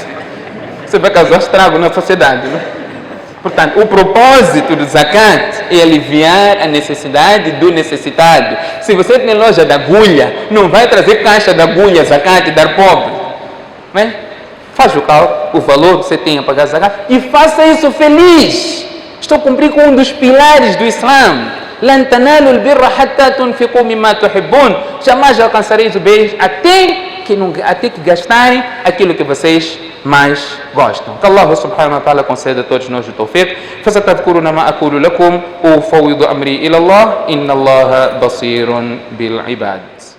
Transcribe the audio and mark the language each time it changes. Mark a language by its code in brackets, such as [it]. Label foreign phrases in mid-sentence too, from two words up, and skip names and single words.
[pt] Você vai causar estrago na sociedade, não é? Portanto, o propósito do zakat é aliviar a necessidade do necessitado. Se você tem loja de agulha, não vai trazer caixa de agulha, zakat e dar pobre. Não é? Faz o cálculo, o valor que você tem a pagar zakat e faça isso feliz. Estou a cumprir com um dos pilares do Islã. [ar] لن تنالوا البر حتى تنفقوا مما تحبون. [pt] Jamais alcançareis o bem até que gastarem aquilo que vocês mais gostam. Que Allah [ar] سبحانه وتعالى [pt] conceda a todos nós o tawfiq. [ar] فستذكرون ما أقول لكم وأفوض أمري إلى الله إن الله بصير بالعباد.